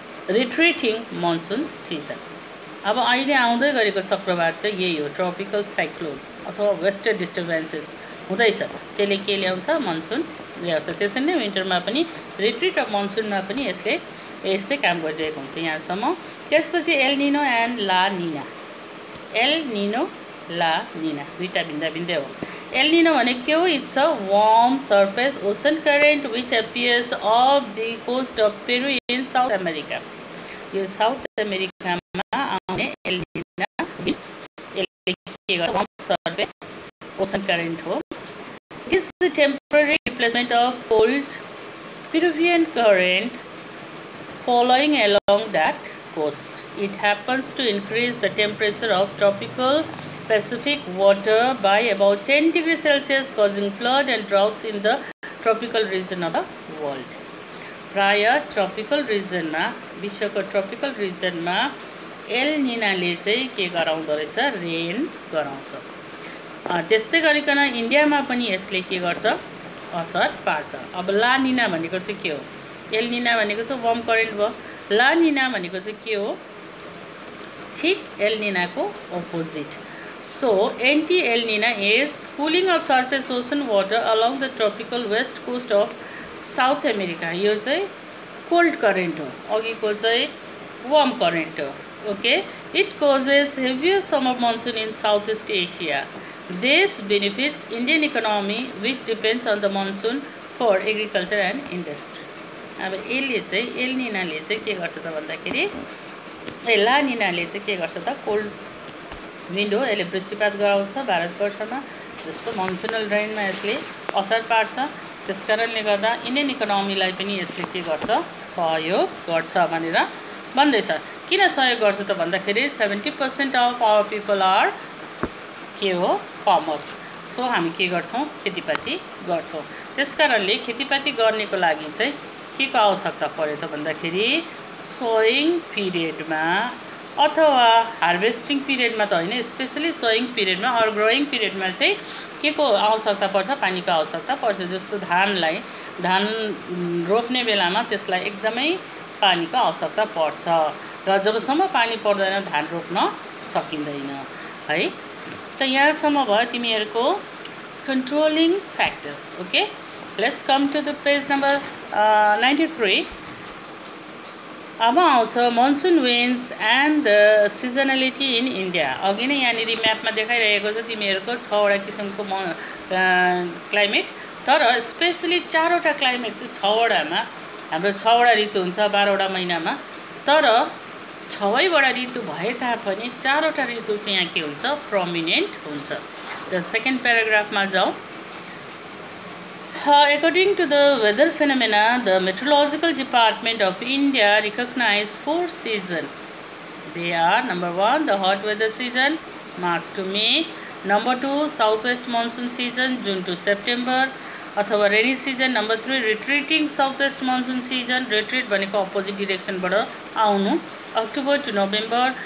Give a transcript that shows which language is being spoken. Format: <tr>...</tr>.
<ne>रिट्रिटिङ monsoon season. अब अहिले आउँदै गरेको चक्रवात चाहिँ यही हो, ट्रपिकल साइक्लोन अथवा वेस्टर्न डिस्टर्बेन्सेस हुँदैछ, त्यसले के ल्याउँछ, मनसुन ल्याउँछ। त्यसरी नै विन्टरमा पनि रिट्रिट अफ मनसुनमा पनि यसले यस्तै काम गरिरहेको हुन्छ यहाँसम्म। त्यसपछि एल निनो एन्ड ला निना। एल निनो ला निना दुईवटा भिन्दा भिन्दै हो। एल निनो भनेको के हो?</ne> <en>It's a warm surface ocean current which appears off the coast of Peru in South America.</en> <ne>यो साउथ अमेरिकामा आउने एल निना के गर्छ, वार्म सर्फेस ओसन करेन्ट हो।</ne> <en>It is the temporary replacement of cold Peruvian current following along that coast. It happens to increase the temperature of tropical Pacific water by about 10 degrees Celsius, causing flood and droughts in the tropical region of the world.</en> <ne>प्रायः tropical रिजनमा, विश्वको tropical रिजनमा L निनाले चाहिँ के गराउँदो रहेछ, rain गराउँछ। त्यस्तै गरिकन इन्डियामा पनि यसले के गर्छ, असर पार्छ। अब ला निना भनेको चाहिँ के हो? एल निना भनेको चाहिँ वार्म करेन्ट भयो, ला निना भनेको चाहिँ के हो? ठिक L निनाको opposite.</ne> <en>So anti El Nina is cooling of surface ocean water along the tropical west coast of South America.</en> <ne>यो चाहिँ कोल्ड करेन्ट हो, अघिको चाहिँ वार्म करेन्ट हो।</ne> <en>Okay, it causes heavier summer monsoon in south east Asia. This benefits Indian economy which depends on the monsoon for agriculture and industry.</en> <ne>अब यसले चाहिँ L निनाले चाहिँ के गर्छ त भन्दाखेरि, ला निनाले चाहिँ के गर्छ त, कोल्ड विन्ड हो, यसले वृष्टिपात गराउँछ भारतवर्षमा, जस्तो मनसुनल रेनमा यसले असर पार्छ। त्यस कारणले गर्दा इन्डियन इकोनोमीलाई पनि यसले के गर्छ, सहयोग गर्छ भनेर भन्दैछ। किन सहयोग गर्छ त भन्दाखेरि</ne> <en>70% of our people are</en> <ne>के हो, फार्मर्स। सो हामी के गर्छौँ, खेतीपाती गर्छौँ। त्यस कारणले खेतीपाती गर्नेको लागि चाहिँ के को आवश्यकता पर्यो त भन्दाखेरि, सोइङ पिरियडमा अथवा हार्भेस्टिङ पिरियडमा त होइन, स्पेसली सोइङ पिरियडमा अर ग्रोइङ पिरियडमा चाहिँ के को आवश्यकता पर्छ, पानीको आवश्यकता पर्छ। जस्तो धानलाई, धान रोप्ने बेलामा त्यसलाई एकदमै पानीको आवश्यकता पर्छ र जबसम्म पानी पर्दैन धान रोप्न सकिँदैन है। त यहाँसम्म भयो तिमीहरूको controlling factors.</ne> <en>Okay, let's come to the page number 93।</en> <ne>अब आउँछ</ne> <en>Monsoon winds and the seasonality in India.</en> <ne>अघि नै यहाँनिर म्यापमा देखाइरहेको छ तिमीहरूको 6वटा किसिमको क्लाइमेट, तर स्पेसली 4वटा क्लाइमेट चाहिँ 6वटामा, हाम्रो 6वटा ऋतु हुन्छ 12वटा महिनामा, तर 6वटा ऋतु भए तापनि 4वटा ऋतु चाहिँ यहाँ के हुन्छ, प्रोमिनेन्ट हुन्छ। र सेकेन्ड प्याराग्राफमा जाउँ।</ne> <en>According to the weather phenomena, the Meteorological Department of India recognize 4 seasons. They are number 1, the hot weather season, March to May. Number 2, southwest monsoon season, June to September.</en> <ne>अथवा</ne> <en>Rainy season. Number 3, retreating southwest monsoon season.</en> <ne>Retreat भनेको opposite डिरेक्सनबाट आउनु, October to November.</ne>